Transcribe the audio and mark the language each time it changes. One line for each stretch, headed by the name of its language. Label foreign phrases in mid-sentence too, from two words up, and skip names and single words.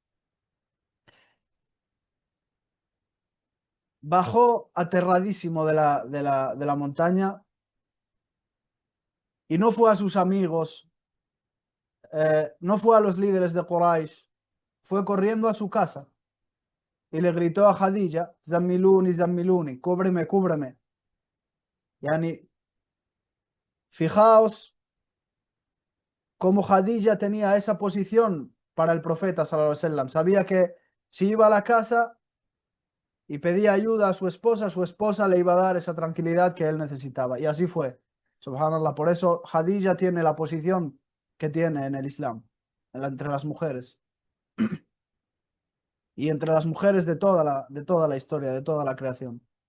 Spanish: Bajó aterradísimo de la montaña y no fue a sus amigos, no fue a los líderes de Quraysh, fue corriendo a su casa y le gritó a Khadija,
Arabic: Zammiluni, Zammiluni,
Spanish: cúbreme, cúbreme. Yani, fijaos cómo Khadija tenía esa posición para el profeta,
Arabic: صلى الله عليه وسلم.
Spanish: Sabía que si iba a la casa y pedía ayuda a su esposa le iba a dar esa tranquilidad que él necesitaba. Y así fue. Subhanallah. Por eso Khadija tiene la posición que tiene en el Islam, entre las mujeres. Y entre las mujeres de toda la historia, de toda la creación.